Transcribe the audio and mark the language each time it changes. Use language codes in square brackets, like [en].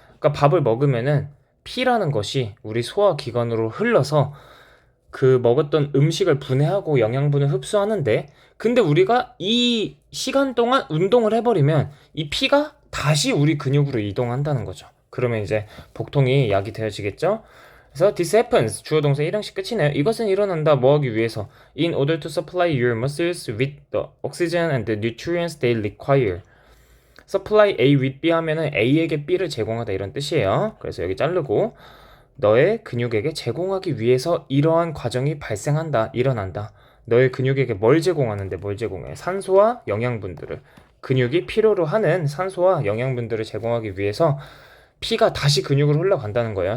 [ko] 그러니까 밥을 먹으면은 피라는 것이 우리 소화기관으로 흘러서 그 먹었던 음식을 분해하고 영양분을 흡수하는데, 근데 우리가 이 시간 동안 운동을 해버리면 이 피가 다시 우리 근육으로 이동한다는 거죠. 그러면 이제 복통이 야기되어지겠죠. 그래서 [en] this happens, [ko] 주어 동사 1형식 끝이네요. 이것은 일어난다, 뭐 하기 위해서? [en] In order to supply your muscles with the oxygen and the nutrients they require. supply A with B [ko] 하면은 A에게 B를 제공하다 이런 뜻이에요. 그래서 여기 자르고, 너의 근육에게 제공하기 위해서 이러한 과정이 일어난다. 너의 근육에게 뭘 제공해? 산소와 영양분들을. 근육이 필요로 하는 산소와 영양분들을 제공하기 위해서 피가 다시 근육으로 흘러간다는 거예요.